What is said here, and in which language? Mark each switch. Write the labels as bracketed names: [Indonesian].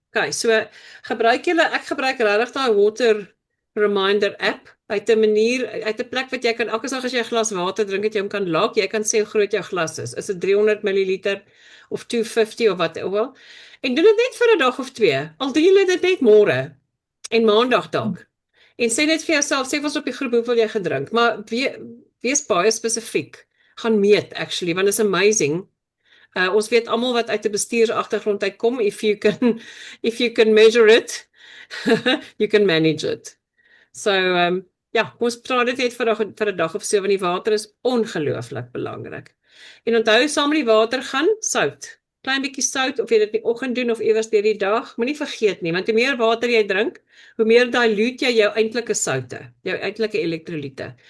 [Afrikaans] Okay, so ek gebruik regtig daai water reminder app uit 'n manier, uit 'n plek wat jy kan elke dag as jy 'n glas water drink, dat jy hom kan laak, jy kan sê hoe groot jou glas is. Is dit 300 ml of 250 of wat ook al? En doen dit net vir 'n dag of 2. Al doen jy dit net môre en maandag dalk. En sê net vir jouself, sê vir ons op die groep hoeveel jy gedrink, maar wees baie spesifiek. Gaan meet actually, want [English] it's amazing. [Afrikaans] Ons weet almal wat uit 'n bestuursagtergrond uitkom, [English] if you can measure it, you can manage it. [Afrikaans] So ja, ons praat dit net vir 'n dag of so, want die water is ongelooflik belangrik. En onthou, saam met die water gaan sout. Klein bietjie sout, of jy dit in die oggend doen of iewers deur die dag, moenie vergeet nie, want hoe meer water jy drink, hoe meer dilute jy jou eintlike soutte, jou eintlike elektrolyte.